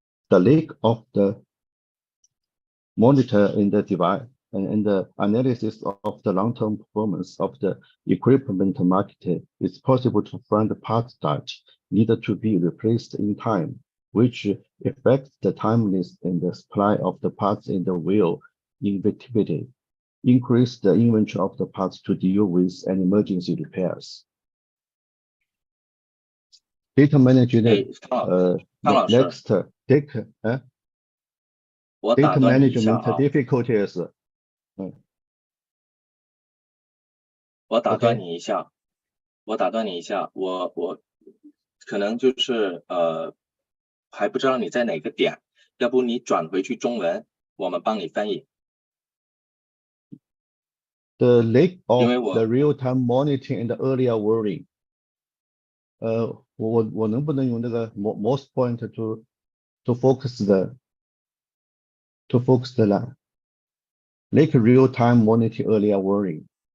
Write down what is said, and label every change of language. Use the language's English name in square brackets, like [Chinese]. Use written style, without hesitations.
[English] The lack of the monitor in the device and the analysis of the long-term performance of the equipment market, it's possible to find parts that need to be replaced in time, which affects the timeliness and the supply of the parts and will inevitably increase the inventory of the parts to deal with an emergency repairs. Data management, next, data management difficulties. [Chinese] 我打断你一下，我可能就是还不知道你在哪个点，要不你转回去中文，我们帮你翻译。 [English] The lack of the real-time monitoring and earlier warning. [Chinese] 我能不能用那个 [English] most point to focus the lack real-time monitoring earlier warning.